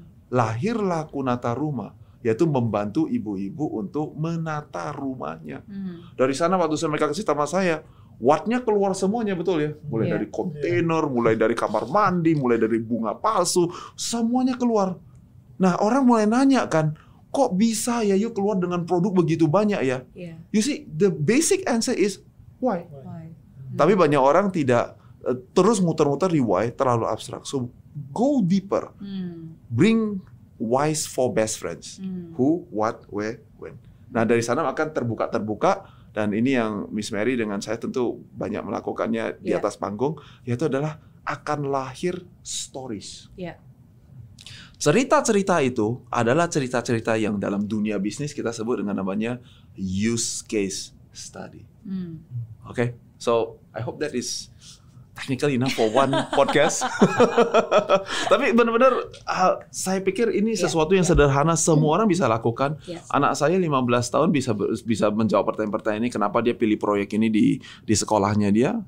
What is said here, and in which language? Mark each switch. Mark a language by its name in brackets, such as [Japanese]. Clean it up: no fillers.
[Indonesian] Lahirlah Kunata Rumah, yaitu membantu ibu-ibu untuk menata rumahnya. Dari sana waktu mereka kasih sama saya, wattnya keluar semuanya, betul ya? Mulai dari kontainer, mulai dari kamar mandi, mulai dari bunga palsu, semuanya keluar. Nah, orang mulai nanya kan, kok bisa ya yuk keluar dengan produk begitu banyak ya? [English] You see, the basic answer is why. [Indonesian] Tapi banyak orang tidak terus muter-muter di why, terlalu abstrak. [English] So, go deeper. Bring whys for best friends. Who, what, where, when. [Indonesian] Nah, dari sana akan terbuka. Dan ini yang Miss Mary dengan saya tentu banyak melakukannya di atas panggung, yaitu adalah akan lahir stories. Cerita-cerita itu adalah cerita-cerita yang dalam dunia bisnis kita sebut dengan namanya use case study. [English] Okay? So, I hope that is technical enough for one podcast. [Indonesian] Tapi benar-benar saya pikir ini sesuatu yang sederhana, semua orang bisa lakukan. Anak saya 15 tahun bisa menjawab pertanyaan-pertanyaan ini, kenapa dia pilih proyek ini di sekolahnya dia.